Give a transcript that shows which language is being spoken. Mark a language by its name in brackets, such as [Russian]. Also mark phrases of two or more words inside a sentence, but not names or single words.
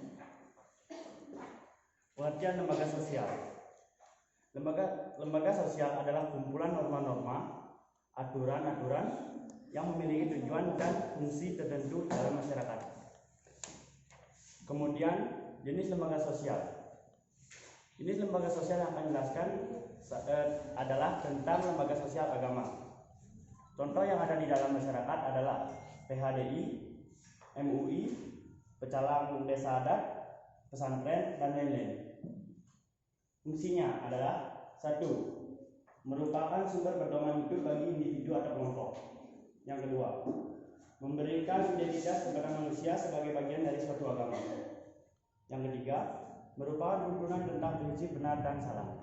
[Indonesian] Pengertian lembaga sosial. Lembaga sosial adalah kumpulan norma-norma, aturan-aturan yang memiliki tujuan dan fungsi tertentu dalam masyarakat. Kemudian jenis lembaga sosial. Jenis lembaga sosial yang akan dijelaskan adalah tentang lembaga sosial agama. Contoh yang ada di dalam masyarakat adalah PHDI, MUI, pecalang desa adat, pesantren, dan lain-lain. Fungsinya adalah 1. Merupakan sumber pedoman hidup bagi individu atau kelompok. Yang kedua, memberikan identitas kepada manusia sebagai bagian dari suatu agama. Yang ketiga, merupakan tuntunan tentang prinsip benar dan salah.